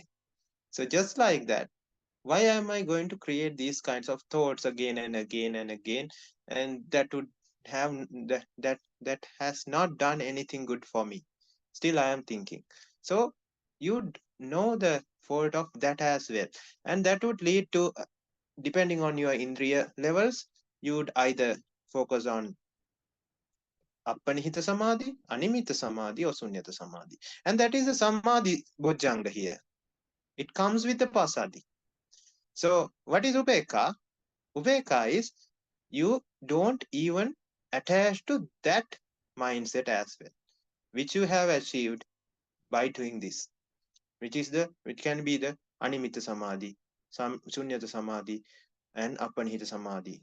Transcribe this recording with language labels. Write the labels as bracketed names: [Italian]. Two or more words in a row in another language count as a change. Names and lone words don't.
[English] So just like that, why am I going to create these kinds of thoughts again and again and again, and that would have that has not done anything good for me. Still I am thinking. So you know the fault of that as well, and that would lead to, depending on your indriya levels, you would either focus on [Pali] appanihita samadhi, animita samadhi, or sunyata samadhi. [English] And that is the [Pali] samadhi bojjanga [English] here. It comes with the pasadi. So what is upeka? Upeka is you don't even attach to that mindset as well, which you have achieved by doing this, which can be the [Pali] animita samadhi, [English] some [Pali] sunyata samadhi, [English] and [Pali] apanihita samadhi.